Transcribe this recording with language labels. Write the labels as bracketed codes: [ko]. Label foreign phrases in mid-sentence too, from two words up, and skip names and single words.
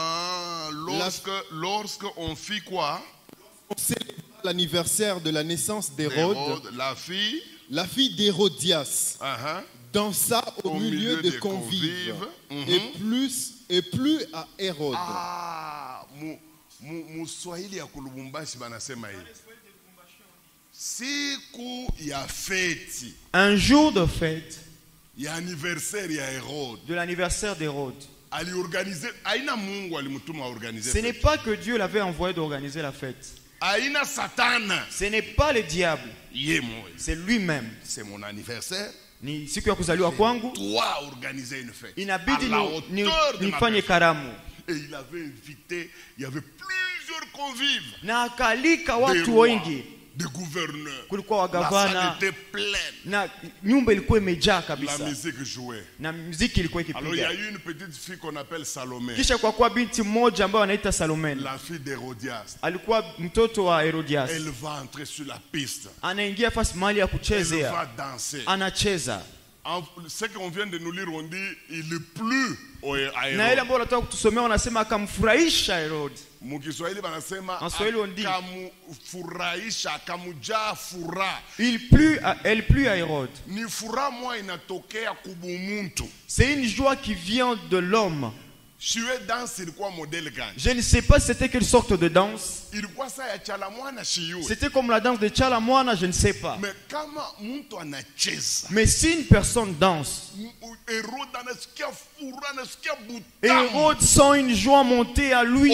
[fr] lorsqu'on fit quoi? On célébra l'anniversaire de la naissance d'Hérode, la fille d'Hérodias, dansa au milieu de convives, et plus à Hérode. [sw] Muswahili ya kulubumbashi banasema hivi. Siku ya feti. [fr] Un jour de fête. [sw] Ya anniversaire ya Hérode. [fr] De l'anniversaire d'Hérode. Ce n'est pas que Dieu l'avait envoyé d'organiser la fête. Ce n'est pas le diable. C'est lui-même. C'est mon anniversaire. [sw] Ni siku ya kuzaliwa kwangu. [fr] Doit organiser une fête. [sw] Inabidi nifanye karamu. [fr] Et il avait invité, il y avait plusieurs convives. [sw] Na akalika watu wengi. [fr] Des gouverneurs. [sw] Kulikuwa wagavana. [fr] La salle était pleine. [sw] Na nyumba ilikuwa imejaa kabisa. [fr] La musique jouait. [sw] Na muziki ilikuwa ikipiga. [fr] Alors il y a eu une petite fille qu'on appelle Salomé. [sw] Kisha kwa kuwa binti mmoja ambaye anaita Salome. [fr] La fille d'Hérodias. [sw] Alikuwa mtoto wa Herodias. [fr] Elle va entrer sur la piste. [sw] Anaingia fasi mahali ya kuchezea. [fr] Elle va danser. [sw] Anacheza. [fr] Ce qu'on vient de nous lire, on dit il plut à Hérode. [sw] Na ile ambayo nataka kutusomea wanasema akamfurahisha Herod. Mukiswahili banasema akamfurahisha, akamujaa furaha. [fr] Elle plut à Hérode. [sw] Ni furaha moja inatokea kubumuntu. [fr] C'est une joie qui vient de l'homme. Je ne sais pas c'était quelle sorte de danse. C'était comme la danse de Chalamwana, je ne sais pas. Mais si une personne danse, Hérode sent une joie monter à lui.